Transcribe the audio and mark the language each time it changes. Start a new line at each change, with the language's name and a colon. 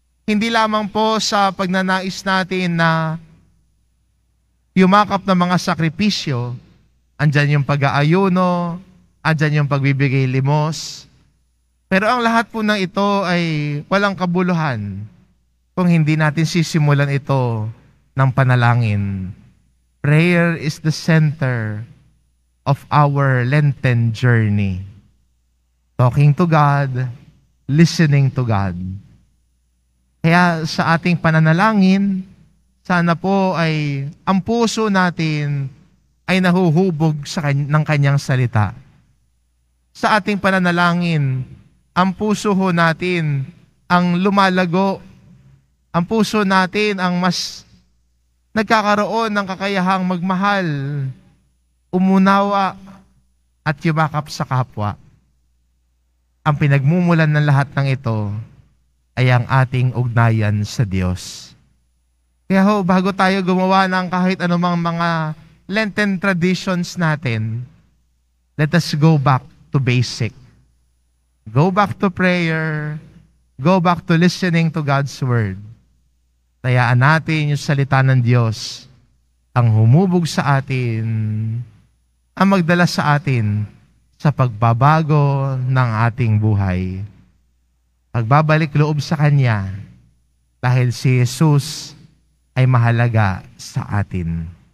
Filipino: Hindi lamang po sa pagnanais natin na yumakap ng mga sakripisyo. Andyan yung pag-aayuno, andyan yung pagbibigay limos. Pero ang lahat po ng ito ay walang kabuluhan kung hindi natin sisimulan ito ng panalangin.
English: Prayer is the center of our Lenten journey. Talking to God, listening to God.
Filipino: Kaya sa ating pananalangin, sana po ay ang puso natin ay nahuhubog ng Kanyang salita. Sa ating pananalangin, ang puso ho natin ang lumalago. Ang puso natin ang mas nagkakaroon ng kakayahang magmahal, umunawa, at yumakap sa kapwa. Ang pinagmumulan ng lahat ng ito ay ang ating ugnayan sa Diyos. Kaya ho, bago tayo gumawa ng kahit anumang mga Lenten traditions natin,
English: let us go back to basic. Go back to prayer. Go back to listening to God's Word.
Filipino: Tayaan natin yung salita ng Diyos ang humubog sa atin, ang magdala sa atin sa pagbabago ng ating buhay. Pagbabalik loob sa Kanya dahil si Jesus ay mahalaga sa atin.